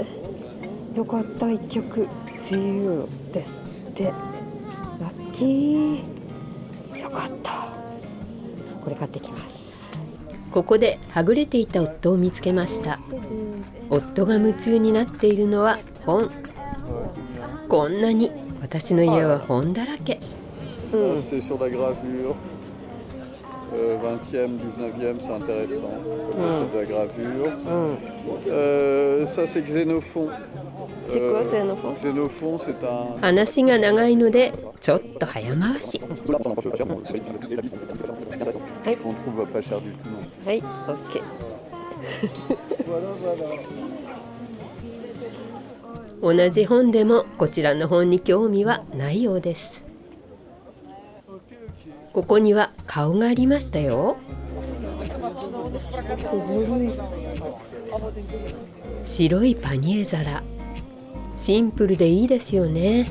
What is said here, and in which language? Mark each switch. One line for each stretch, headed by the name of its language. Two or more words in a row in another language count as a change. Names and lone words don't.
Japanese: よかった、1曲10ユーロですって。ラッキー。よかった。これ買ってきます。ここではぐれていた夫を見つけました。夫が夢中になっているのは本。こんなに私の家は本だらけ。
French: C'est sur la gravure. 20e, 19e, c'est intéressant. C'est de la gravure. Ça, c'est Xénophon. C'est quoi Xénophon? Xénophon, c'est un.
Japanese: 話が長いのでちょっと早回し。
French: On trouve pas cher du tout.
Japanese: はい、OK。同じ本でもこちらの本に興味はないようです。ここには顔がありましたよ。白いパニエ皿、シンプルでいいですよね。